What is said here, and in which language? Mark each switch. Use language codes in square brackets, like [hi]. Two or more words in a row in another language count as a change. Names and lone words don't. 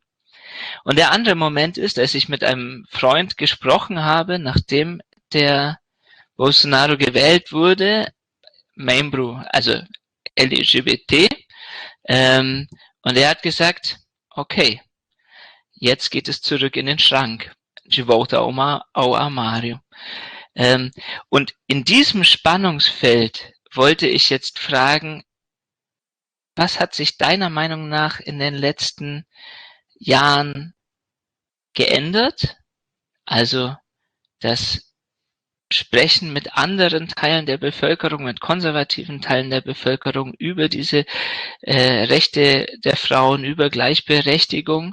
[de] Und der andere Moment ist, als ich mit einem Freund gesprochen habe, nachdem der Bolsonaro gewählt wurde, membro, also LGBT, und er hat gesagt, okay, jetzt geht es zurück in den Schrank. [pt] De volta ao armário. [de] Und in diesem Spannungsfeld wollte ich jetzt fragen, was hat sich deiner Meinung nach in den letzten Jahren geändert? Also das Sprechen mit anderen Teilen der Bevölkerung, mit konservativen Teilen der Bevölkerung über diese Rechte der Frauen, über Gleichberechtigung.